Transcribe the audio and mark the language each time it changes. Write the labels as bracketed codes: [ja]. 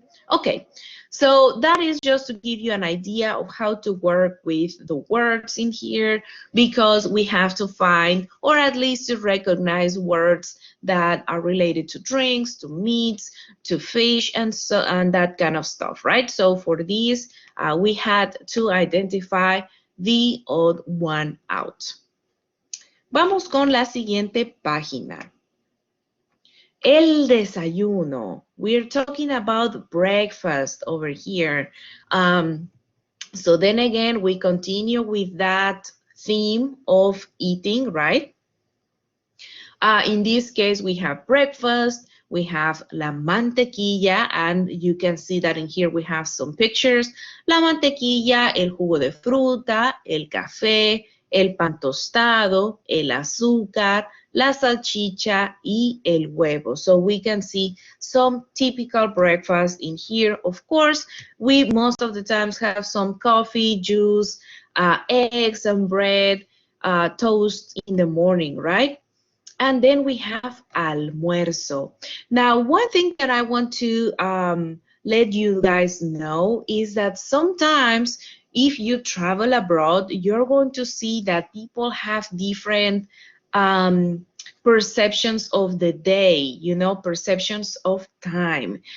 [en] Okay, so that is just to give you an idea of how to work with the words in here, because we have to find, or at least to recognize, words that are related to drinks, to meats, to fish, and so and that kind of stuff, right? So for these, we had to identify the odd one out. [es] Vamos con la siguiente página. El desayuno. [en] We're talking about breakfast over here. So then again, we continue with that theme of eating, right? In this case, we have breakfast, we have la mantequilla, and you can see that in here we have some pictures. [es] La mantequilla, el jugo de fruta, el café, el pan tostado, el azúcar, la salchicha, y el huevo. [en] So we can see some typical breakfast in here. Of course, we most of the times have some coffee, juice, eggs and bread, toast in the morning, right? And then we have almuerzo. Now, one thing that I want to let you guys know is that sometimes if you travel abroad, you're going to see that people have different perceptions of the day, you know, perceptions of time.